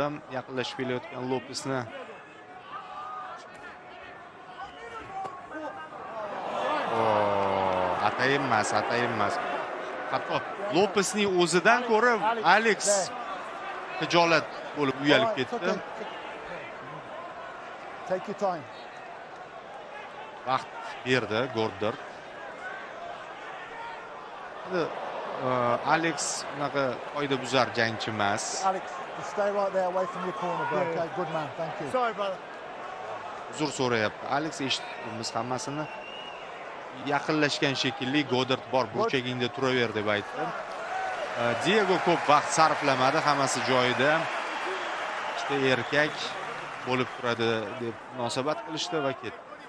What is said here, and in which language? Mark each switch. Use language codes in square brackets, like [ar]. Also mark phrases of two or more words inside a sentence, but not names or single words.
[uz] Yaqinlashib kelayotgan Lopesni. Atayinmas. Hatto Lopesning o'zidan ko'ra Alex hijolat bo'lib uyalib ketdi. [en] Take your time. [uz] Vaqt berdi Goddard. Alex unaqa qoidabuzar jangchi emas. [en] Alex, you stay right there away from your corner, bro. Okay, good man. Thank you. Sorry, brother. [uz] Uzr so'rayapti. Alex eshitdimiz hammasini. Yaqinlashgan shekilli Goddard bor burchagingda turaver deb aytdi. Diego ko'p vaqt sarflamadi, hammasi joyida. Ikkita erkak bo'lib turadi deb munosabat qilishdi va ketdi.